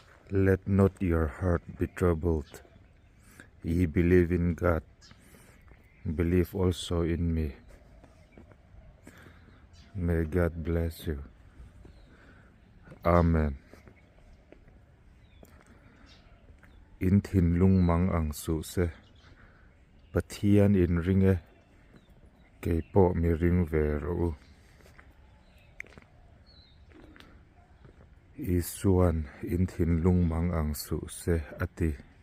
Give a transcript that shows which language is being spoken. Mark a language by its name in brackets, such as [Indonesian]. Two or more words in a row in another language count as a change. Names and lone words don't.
[English] Let not your heart be troubled. Ye believe in God, believe also in me. May God bless you. Amen. [Mizo] In thin lung mang ang su se, Pathian in ringe, kay po mi ring vero. Isuan in thin lung mang ang su se ati.